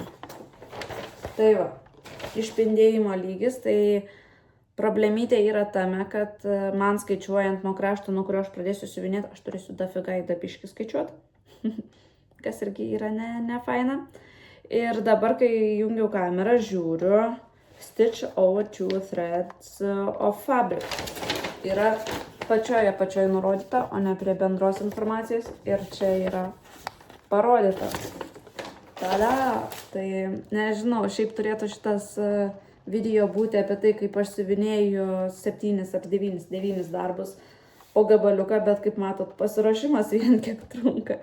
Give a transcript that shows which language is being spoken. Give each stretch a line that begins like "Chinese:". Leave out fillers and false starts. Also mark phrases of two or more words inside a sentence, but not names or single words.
Lithuanian: Tai va, išpindėjimo lygis, tai problemytė yra tame, kad man skaičiuojant nuo krašto, nuo kurio aš pradėsiu siuvinėti, aš turėsiu dafiga į dapiškį skaičiuoti, kas irgi yra ne faina. Ir dabar, kai jungiau kamerą, žiūriu
English: Stitch over 2 threads of fabric.
Lithuanian: Yra pačioje nurodyta, o ne prie bendros informacijos. Ir čia yra parodyta. Tada, tai nežinau, šiaip turėtų šitas video būti apie tai, kaip aš siuvinėju 7 ar 9 darbus po gabaliuką, bet kaip matot, pasiruošimas vien kiek trunka.